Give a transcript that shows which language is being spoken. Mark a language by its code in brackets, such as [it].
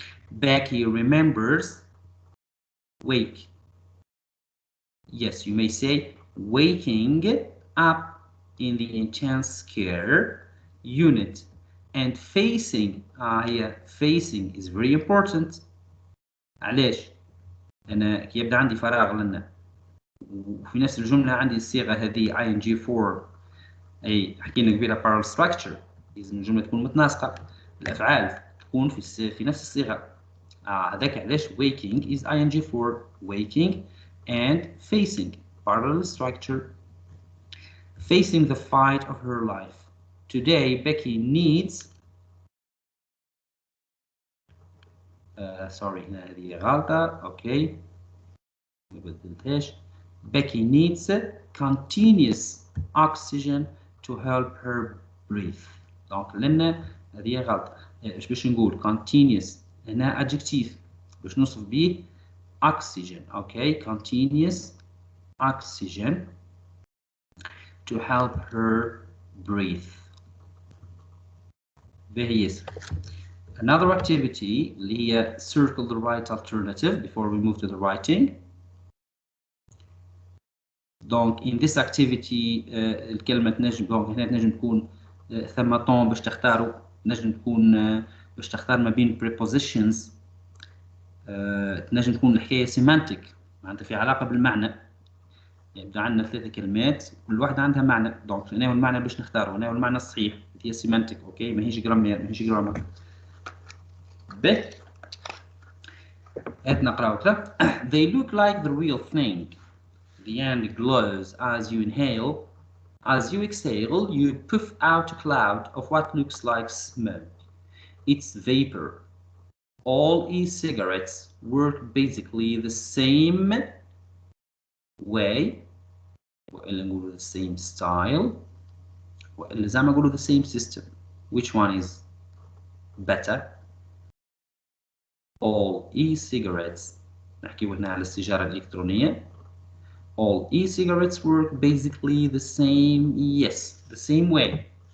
[en] Becky remembers wake. Yes, you may say waking up in the intense care unit and facing. Here facing is very important. [ar] علاش؟ أنا كي يبدأ عندي فراغ لنا وفي نفس الجملة عندي الصيغة هذه ing4 أي حكينا قبيلة parallel structure لازم الجملة تكون متناسقة. الأفعال تكون في نفس الصيغة. هذاك علاش [en] waking is ing4 waking and facing parallel structure. Facing the fight of her life. Today Becky needs sorry [ar] هنا هذه غلطة. أوكي ما بدلتهاش. [en] Becky needs continuous oxygen to help her breathe. [ar] دونك لنا هذه غلطة. ايش باش نقول continuous هنا adjective باش نوصف به oxygen. [en] Okay continuous oxygen to help her breathe. Very easy. Another activity [ar] اللي هي [en] circle the right alternative before we move to the writing. [ar] Donc [en] in this activity [ar] الكلمة تنجم دونك هنا تنجم تكون ثم طون باش تختاروا تنجم تكون باش تختار ما بين prepositions. تنجم تكون الحكاية semantic معناتها في علاقة بالمعنى. يبدأ عندنا 3 كلمات كل واحدة عندها معنى. دونك هنا هو المعنى باش نختاره هنا هو المعنى الصحيح هي semantic. أوكي ماهيش جرامير ماهيش جرامر. ب هات نقراو كده. [en] They look like the real thing. The end glows as you inhale. As you exhale, you puff out a cloud of what looks like smoke. It's vapor. All e-cigarettes work basically the same way. [ar] وإلا نقولوا [en] the same style. [ar] وإلا زي ما نقولوا [en] the same system. Which one is better? All e-cigarettes. [ar] نحكيو هنا على السيجارة الإلكترونية. [en] All e-cigarettes work basically the same. Yes, the same way.